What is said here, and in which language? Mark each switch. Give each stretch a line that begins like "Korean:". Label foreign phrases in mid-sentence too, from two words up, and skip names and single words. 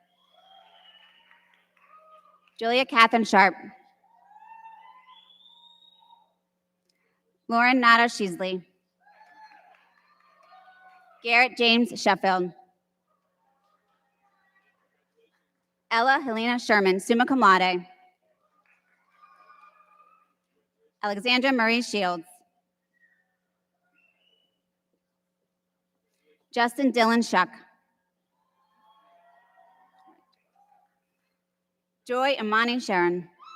English: Julia Catherine Sharp. Lauren Nada Sheasley. Garrett James Sheffield. Ella Helena Sherman,
Latin: summa cum laude.
English: Alexandra Marie Shields. Justin Dylan Shuck. Joy Imani Sharon.